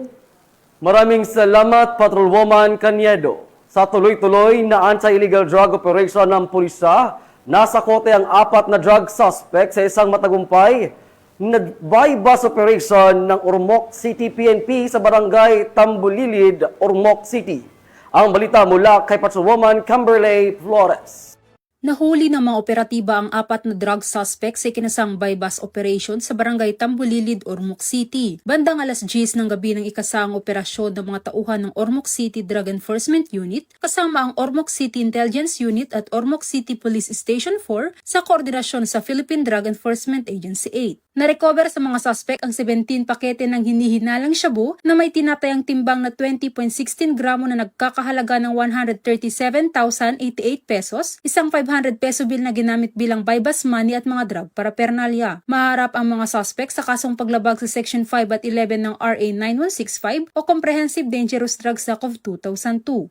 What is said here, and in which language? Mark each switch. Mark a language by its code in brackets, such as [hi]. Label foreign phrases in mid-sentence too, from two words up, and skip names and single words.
[tl] Maraming salamat, Patrolwoman Caniedo. Sa tuloy-tuloy na [en] anti-illegal drug operation [tl] ng pulisya, Nasa kote ang 4 na [en] drug suspect [tl] sa isang matagumpay na [en] bypass operation [tl] ng Ormoc City PNP sa barangay Tambulilid, Ormoc City. Ang balita mula kay Patrolwoman Kimberly Flores. Nahuli ng mga operatiba ang 4 na [en] drug suspect [tl] sa ikinasang [en] bypass operation [tl] sa barangay Tambulilid, Ormoc City. Bandang alas 10 ng gabi ng ikasang operasyon ng mga tauhan ng Ormoc City Drug Enforcement Unit kasama ang Ormoc City Intelligence Unit at Ormoc City Police Station 4 sa koordinasyon sa Philippine Drug Enforcement Agency 8. Na-recover sa mga suspect ang 17 pakete ng hinihinalang shabu na may tinatayang timbang na 20.16 gramo na nagkakahalaga ng 137,088 pesos, isang 500 [en] peso bill [tl] na ginamit bilang [en] bypass money [tl] at mga [en] drug paraphernalia. [tl] Maharap ang mga suspect sa kasong paglabag sa Section 5 at 11 ng RA 9165 o Comprehensive Dangerous Drugs Act of 2002.